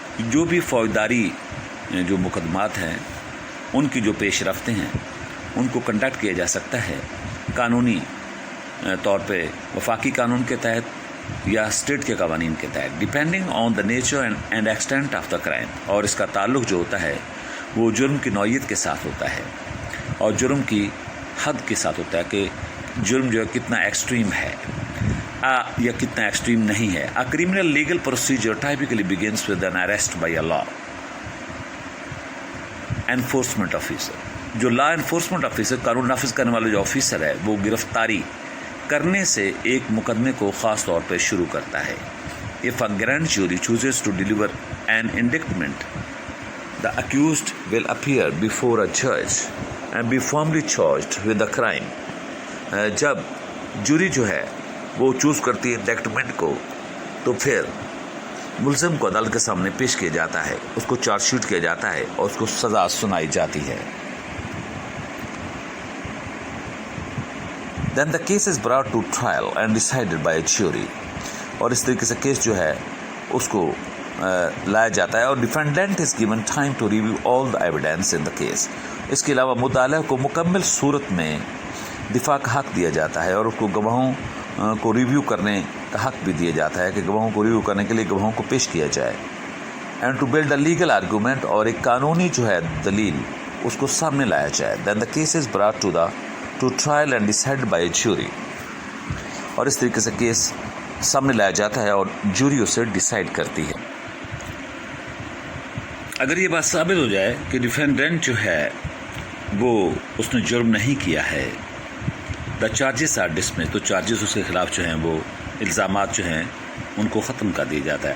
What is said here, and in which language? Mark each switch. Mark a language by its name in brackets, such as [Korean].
[Urdu] جو بھی فوجداری جو مقدمات ہیں ان کی جو پیش رفتیں ہیں ان کو کنڈکٹ کیا جا سکتا ہے قانونی طور پہ وفاقی قانون کے تحت یا اسٹیٹ کے قوانین کے تحت، [English] Depending on the nature and extent of the crime. [Urdu] اور اس کا تعلق جو ہوتا ہے وہ جرم کی نوعیت کے ساتھ ہوتا ہے اور جرم کی حد کے ساتھ ہوتا ہے کہ جرم جو ہے کتنا ایکسٹریم ہے یا کتنا ایکسٹریم نہیں ہے. [English] A criminal legal procedure typically begins with an arrest by a law enforcement officer. [Urdu] جو لا انفورسمنٹ آفیسر، قانون نافذ کرنے والا جو آفیسر ہے، وہ گرفتاری کرنے سے ایک مقدمے کو خاص طور پہ شروع کرتا ہے. [English] If a grand jury chooses to deliver an indictment, the accused will appear before a judge and be formally charged with the crime. [Urdu] جب جوری جو ہے وہ چوز کرتی ہے انڈکٹمنٹ کو تو پھر ملزم کو عدالت کے سامنے پیش کیا جاتا ہے، اس کو چارج شیٹ کیا جاتا ہے اور اس کو سزا سنائی جاتی ہے. [English] Then the case is brought to trial and decided by a jury. [Urdu] اور اس طریقے سے کیس جو ہے اس کو لایا جاتا ہے اور defendant [English] is given time to review all the evidence in the case. [Urdu] اس کے علاوہ مطالعہ کو مکمل صورت میں دفاع کا حق دیا جاتا ہے اور اس کو گواہوں کو ریویو کرنے کا حق بھی دیا جاتا ہے کہ گواہوں کو ریویو کرنے کے لیے گواہوں کو پیش کیا جائے. [English] and to build a legal argument, [Urdu] اور ایک قانونی جو ہے دلیل اس کو سامنے لایا جائے. [English] Then the case is brought to trial and decide by a jury. [Urdu] اور اس طریقے سے کیس سامنے لایا جاتا ہے اور جوری اسے ڈیسائیڈ کرتی ہے. اگر یہ بات ثابت ہو جائے کہ ڈیفینڈنٹ جو ہے وہ اس نے جرم نہیں کیا ہے، [English] the charges are dismiss, [Urdu] تو چارجز اس کے خلاف جو ہیں وہ الزامات جو ہیں ان کو ختم کر دیا جاتا ہے.